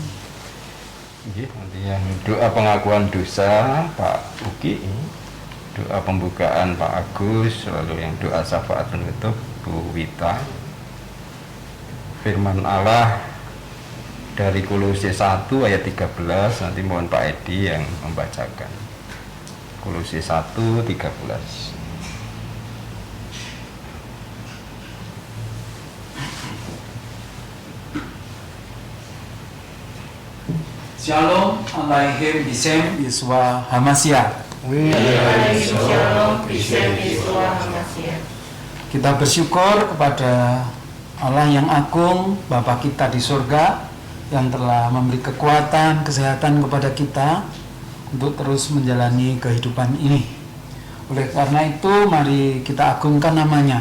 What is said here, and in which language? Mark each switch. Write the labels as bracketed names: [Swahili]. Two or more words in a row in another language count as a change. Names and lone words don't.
[Indonesian] Nanti yang doa pengakuan dosa Pak Uki, doa pembukaan Pak Agus, lalu yang doa syafaat penutup Bu Wita. Firman Allah dari Kolose 1 ayat 13, nanti mohon Pak Edi yang membacakan. Kolose 1:13. [Hebrew] שלום עליכם בשם ישוע המשיח. שלום בשם ישוע המשיח. [Indonesian] Kita bersyukur kepada Allah yang agung, Bapa kita di surga, yang telah memberi kekuatan, kesehatan kepada kita untuk terus menjalani kehidupan ini. Oleh karena itu, mari kita agungkan namanya.